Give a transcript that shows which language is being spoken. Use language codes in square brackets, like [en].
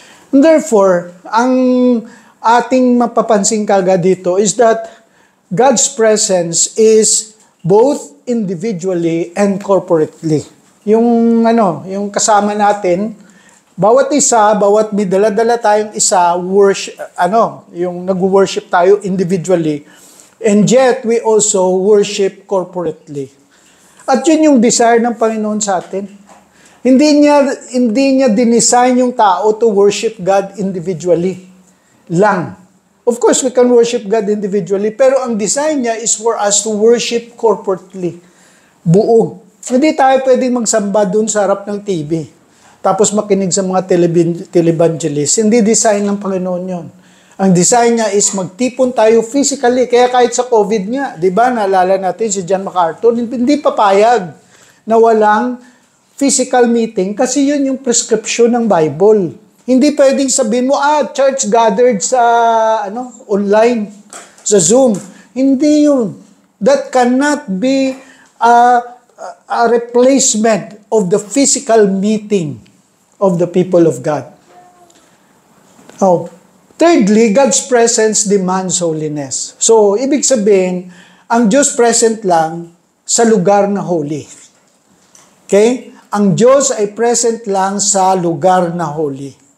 [en] And therefore, [tl] ang ating mapapansin kagad dito [en] is that God's presence is both individually and corporately. [tl] Yung kasama natin, bawat may dala-dala tayong isa, yung nag-worship tayo individually, [en] and yet we also worship corporately. [tl] At yun yung desire ng Panginoon sa atin. Hindi niya dinesign yung tao to worship God individually lang. [en] Of course, we can worship God individually, [tl] pero ang design niya [en] is for us to worship corporately. [tl] Buo. Hindi tayo pwedeng magsamba dun sa harap ng TV. Tapos makinig sa mga televangelists. Hindi design ng Panginoon yon. Ang design niya is magtipon tayo physically. Kaya kahit sa COVID nga, di ba, naalala natin si John MacArthur, hindi papayag na walang physical meeting kasi yun yung prescription ng Bible. Hindi pwedeng sabihin mo, church gathered sa online, sa Zoom. Hindi yun. [en] That cannot be a replacement of the physical meeting of the people of God. Thirdly, God's presence demands holiness. [tl] So, ibig sabihin, ang Diyos present lang sa lugar na holy. Okay? Ang Diyos ay present lang sa lugar na holy.